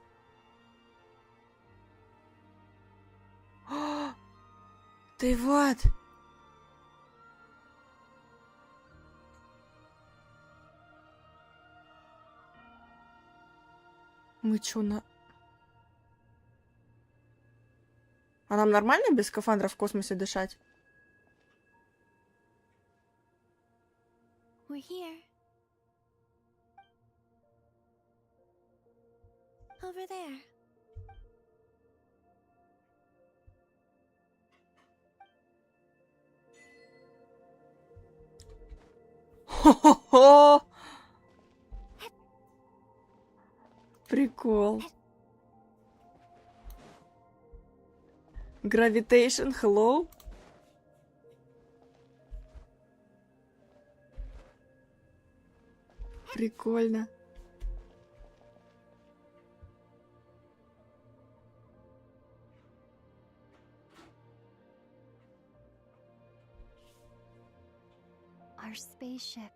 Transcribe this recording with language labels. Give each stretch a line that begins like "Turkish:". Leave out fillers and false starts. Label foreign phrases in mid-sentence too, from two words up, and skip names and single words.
Russian: Тейват! Мы чё на... А нам нормально без скафандра в космосе дышать?
English: We're here. Over there.
Russian: Хо-хо-хо! Прикол.
English: Gravitation, hello?
Russian: Прикольно.
English: Our spaceship.